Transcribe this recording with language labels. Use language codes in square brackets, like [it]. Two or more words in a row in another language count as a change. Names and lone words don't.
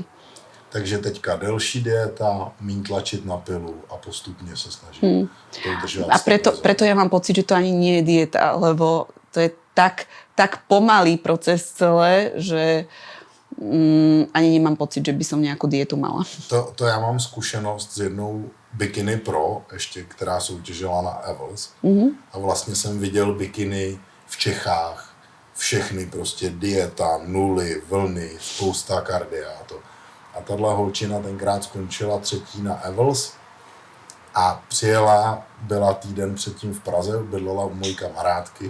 [cs] Takže teďka delší dieta, míň tlačit na pilu a [sk] postupne sa snažím [cs] to udržovať. [sk] A preto ja mám pocit, že to ani nie je dieta, lebo to je tak pomalý proces celé, že ani nemám pocit, že by som nejakú dietu mala. [cs] To já mám zkušenost s jednou bikini pro, ještě, která soutěžila na Evels. A vlastně jsem viděl bikiny v Čechách, všechny prostě dieta, nuly, vlny, spousta kardia a to. A tahle holčina tenkrát skončila 3. na Evels a přijela, byla týden předtím v Praze, bydlela u mojí kamarádky.